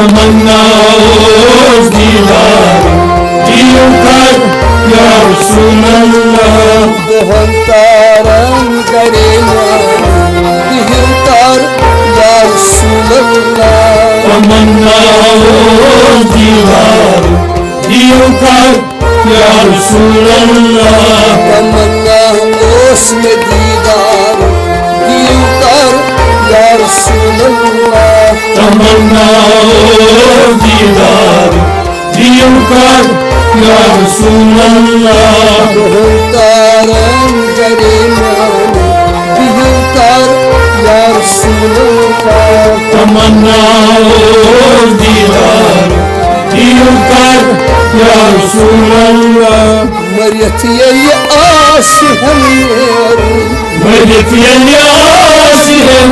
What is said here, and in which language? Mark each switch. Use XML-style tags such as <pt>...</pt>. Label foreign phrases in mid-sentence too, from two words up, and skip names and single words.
<ks>تمنا اس دیدار دیو کر</ks> <ar>یا رسول اللہ</ar> <ks>دہن تارن کرے دیو کر</ks> <ar>یا رسول اللہ</ar> <ks>تمنا اس دیدار دیو کر</ks> <ar>یا رسول اللہ</ar> <ks>تمنا اس میں دیدار دیو کر</ks> <ar>یا رسول اللہ</ar> <ks>تمنا اس دیدار دیو کر</ks> <ar>یا رسول اللہ</ar> <ks>دہن تارن کرے دیو کر</ks> <ar>یا رسول اللہ</ar> <ks>تمنا اس دیدار دیو کر</ks> <ar>یا رسول اللہ</ar> <ks>مریت یہ آس ہم مریت یہ آس ہم</ks>